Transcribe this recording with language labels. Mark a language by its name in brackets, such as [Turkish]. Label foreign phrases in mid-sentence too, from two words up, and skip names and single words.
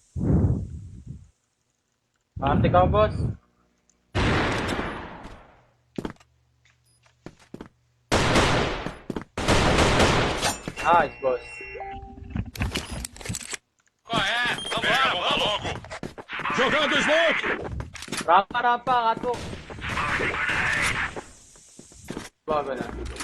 [Filipino] Arte ka, boss. Nice, boss. [Portuguese] Qual é? Vambora, vamos logo. Jogando smoke. [Filipino] Rampa, rampa, katok. Bago na.